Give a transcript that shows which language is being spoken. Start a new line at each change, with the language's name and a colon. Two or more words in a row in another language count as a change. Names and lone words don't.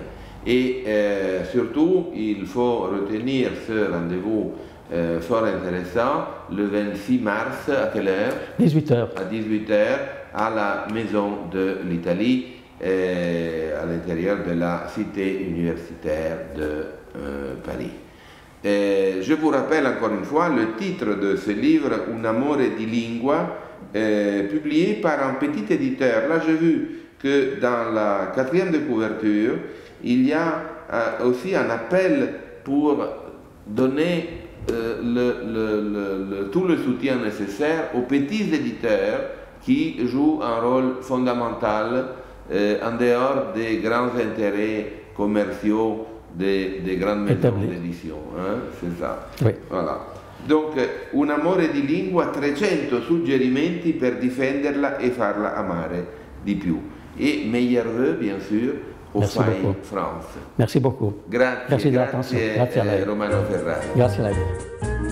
French: Et surtout, il faut retenir ce rendez-vous fort intéressant, le 26 mars, à quelle heure? 18h. À 18h, à la Maison de l'Italie, à l'intérieur de la cité universitaire de Paris. Je vous rappelle encore une fois le titre de ce livre, Un amore di lingua, publié par un petit éditeur. Là, j'ai vu que dans la 4e de couverture, il y a aussi un appel pour donner tout le soutien nécessaire aux petits éditeurs qui jouent un rôle fondamental en dehors des grands intérêts commerciaux des grandes maisons d'édition. C'est ça. Oui. Voilà. Donc, Un amore di lingua, 300 suggerimenti per difenderla e farla amare di più. Et meilleurs vœux, bien sûr, au FAI France. Merci beaucoup.
Italian: Grazie,
French: Merci de l'attention.
Italian: Grazie a lei. Romano Ferrari. Grazie a lei.